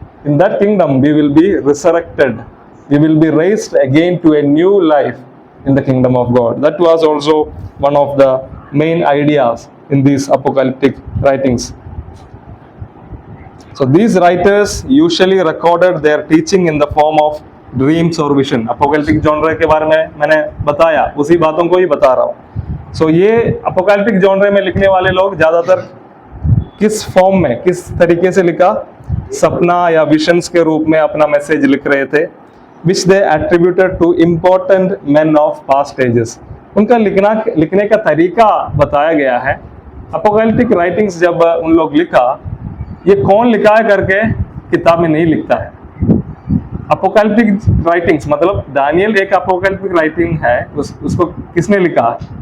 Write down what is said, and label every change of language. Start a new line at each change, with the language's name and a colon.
English: In that kingdom we will be resurrected. We will be raised again to a new life in the kingdom of God. That was also one of the main ideas in these apocalyptic writings. So these writers usually recorded their teaching in the form of dreams or vision.
Hindi: Apocalyptic genre के बारे में मैंने बताया, उसी बातों को ही बता रहा हूँ. सो ये अपोकैलिप्टिक जॉनरे में लिखने वाले लोग ज़्यादातर किस फॉर्म में, किस तरीके से लिखा? सपना या विशंस के रूप में अपना मैसेज लिख रहे थे.
English: which they attributed to important men of past ages.
Hindi: उनका लिखने का तरीका बताया गया है. अपोकैलिप्टिक राइटिंग्स जब उन लोग लिखा, ये कौन लिखा है करके किताब में नहीं लिखता है. अपोकैलिप्टिक राइटिंग्स मतलब दानियल एक अपोकैलिप्टिक राइटिंग है, उसको किसने लिखा?